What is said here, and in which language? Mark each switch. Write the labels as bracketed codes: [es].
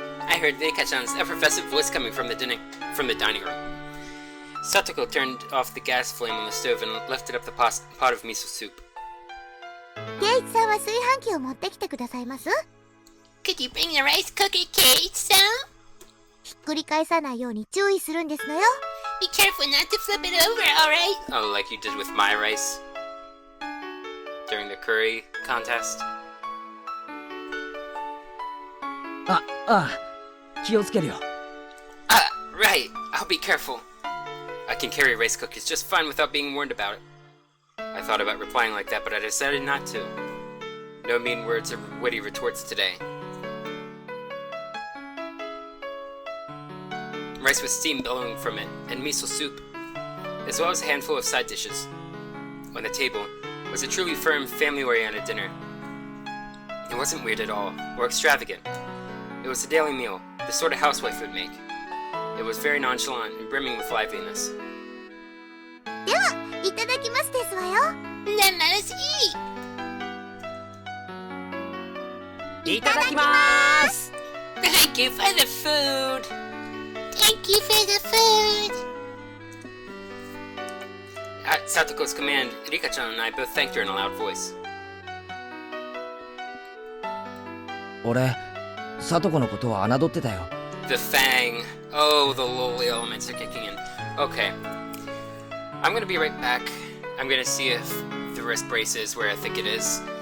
[en] I heard Rika-chan's effervescent voice coming from the dining room. Satoko turned off the gas flame on the stove and lifted up the pot of miso soup. [ja] ー、ケイイチさんは炊飯器を持ってきてくださいます。 [en] Could you bring the rice cooker, Kei-san? [ja] ひっくり返さないように注意するんですのよ。 [en] Be careful not to flip it over, alright? Oh, like you did with my rice during the curry contest. [ja] ああ気をつけるよ。 [en] Right. I'll be careful. I can carry rice cookers just fine without being warned about it. I thought about replying like that, but I decided not to. No mean words or witty retorts today. Rice with steam billowing from it, and miso soup, as well as a handful of side dishes. On the table was a truly firm, family-oriented dinner. It wasn't weird at all, or extravagant. It was a daily meal, the sort a housewife would make. It was very nonchalant and brimming with liveliness. [ja] ではいただきますですわよ。 [en] Then let us eat. [ja] いただきます。 [en] Thank you for the food! Thank you for the food. At Satoko's command, Rika-chan and I both thanked her in a loud voice. [ja] 俺さとこのことは侮ってたよ。 [en] The fang. Oh, the lowly elements are kicking in. Okay. I'm gonna be right back. I'm gonna see if the wrist brace is where I think it is.